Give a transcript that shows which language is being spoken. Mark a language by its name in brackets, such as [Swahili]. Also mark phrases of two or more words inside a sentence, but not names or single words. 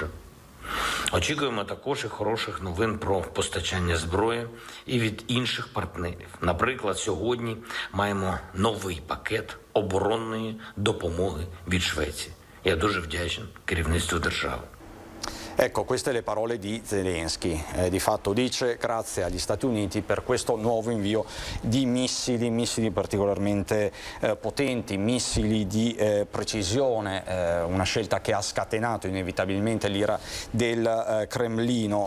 [Ukrainian] Очікуємо також і хороших новин про постачання зброї і від інших партнерів. Наприклад, сьогодні маємо новий пакет оборонної допомоги від Швеції. Я дуже вдячний керівництву держави. [Italian] Ecco, queste le parole di Zelensky. Di fatto dice grazie agli Stati Uniti per questo nuovo invio di missili particolarmente potenti, missili di precisione, una scelta che ha scatenato inevitabilmente l'ira del Cremlino.